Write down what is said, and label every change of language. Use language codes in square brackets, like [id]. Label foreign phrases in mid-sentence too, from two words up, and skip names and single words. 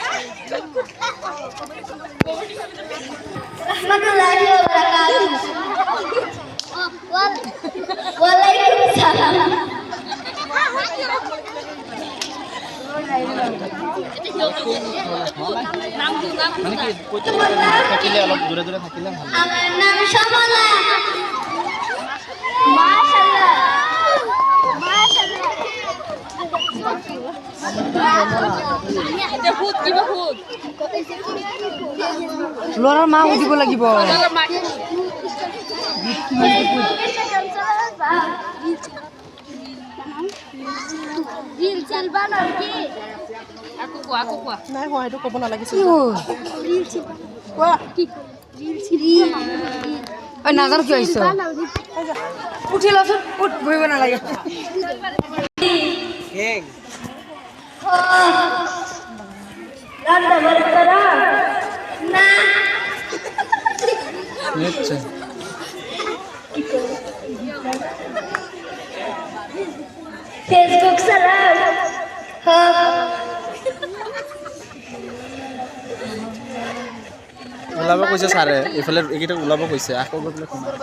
[ar] رحمة الله وبركاته. Waalaikumsalam. [as] মানে কি থাকিলে অলপ দূরে দূরে থাকিলে ভাল [bn] আমার নাম সমলা মাশাআল্লাহ [as] ল'ৰাৰ মা উঠিব লাগিব নাই হয় সেইটো ক'ব নালাগিছিল নাজানো কিয় আহিছ উঠি লচোন উঠ বহিব নালাগে [bn] রান্না করতারা না নিশ্চয় ফেসবুক চালাও [as] ওলাব কৈছে ছাৰে এইফালে এইকেইটা ওলাব কৈছে আকৌ গৈ পেলাই